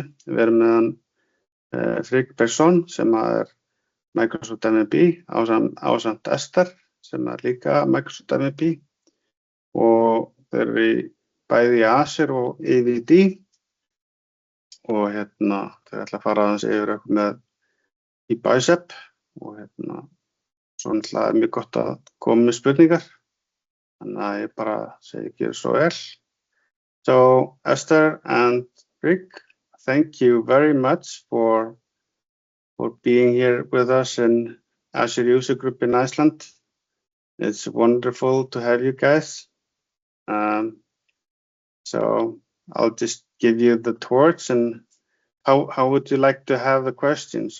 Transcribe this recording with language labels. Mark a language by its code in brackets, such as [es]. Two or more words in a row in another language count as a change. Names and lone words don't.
[is] Við erum með hann Frigg Bergson sem er Microsoft MVP ásamt Esther sem er líka Microsoft MVP og þeir eru bæði í Azure og EVD og þeir ætla að fara aðeins yfir eitthvað með í Bicep og svo náttúrulega er mjög gott að koma með spurningar. Þannig að ég bara segi ekki svo vel. [en] So Esther and Rick, thank you very much for being here with us in Azure User Group in Iceland. It's wonderful to have you guys. So I'll just give you the torch, and how would you like to have the questions?